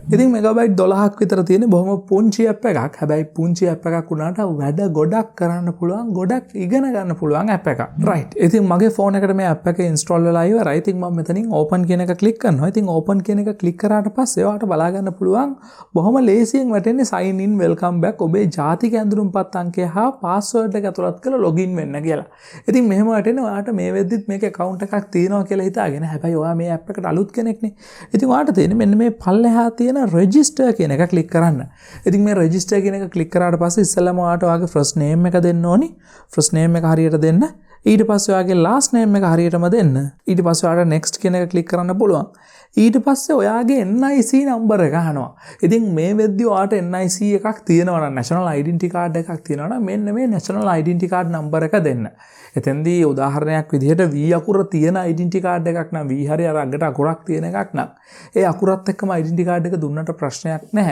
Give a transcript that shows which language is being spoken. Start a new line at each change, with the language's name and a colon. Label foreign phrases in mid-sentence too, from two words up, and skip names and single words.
Sinhala: ඉතින් මෙගාබයිට් 12ක් විතර තියෙන බොහොම පුංචි app එකක්. හැබැයි පුංචි app එකක් වුණාට වැඩ ගොඩක් කරන්න පුළුවන්, ගොඩක් ඉගෙන ගන්න පුළුවන් app එකක්. right. ඉතින් මගේ ෆෝන් එකට මේ app එක install වෙලා ඉවරයි. ඉතින් මම මෙතනින් open කියන එක ක්ලික් කරනවා. ඉතින් open කියන එක ක්ලික් කරාට පස්සේ ඔයාලට බලා ගන්න පුළුවන් බොහොම ලේසියෙන් වැටෙන්නේ
English: sign in welcome back
Sinhala: ඔබේ ජාතික ඇඳුම්පත් අංකය හා පාස්වර්ඩ් එක ඇතුළත් කරලා login වෙන්න කියලා. ඉතින් මෙහෙම වැටෙන්නේ ඔයාට මේ වෙද්දිත් මේක account එකක් තියෙනවා කියලා හිතාගෙන. හැබැයි ඔයා මේ app එකට අලුත් කෙනෙක්නේ. ඉතින් ඔයාට තියෙන්නේ මෙන්න මේ පල්ලෙහා තියෙන register කියන එක ක්ලික් කරන්න. ඉතින් මේ register කියන එක ක්ලික් කරාට පස්සේ ඉස්සෙල්ලාම ඔයාට ඔයාගේ
English: first name
Sinhala: එක දෙන්න ඕනි.
English: first name
Sinhala: එක හරියට දෙන්න. ඊට පස්සේ ඔයාගේ
English: last name
Sinhala: එක හරියටම දෙන්න. ඊට පස්සේ ඔයාට next කියන එක ක්ලික් කරන්න පුළුවන්. ඊට පස්සේ ඔයාගේ NIC නම්බර එක අහනවා. ඉතින් මේ වෙද්දි ඔයාට NIC එකක් තියෙනවා නම්
English: national identity card
Sinhala: එකක් තියෙනවා නම් මෙන්න මේ
English: national identity card
Sinhala: නම්බර එක දෙන්න. එතෙන්දී උදාහරණයක් විදිහට V අකුර තියෙන
English: identity card
Sinhala: එකක් නම් V හරිය අර අගට අකුරක් තියෙන එකක් නම් ඒ අකුරත් එක්කම
English: identity card
Sinhala: එක දුන්නට ප්‍රශ්නයක් නැහැ.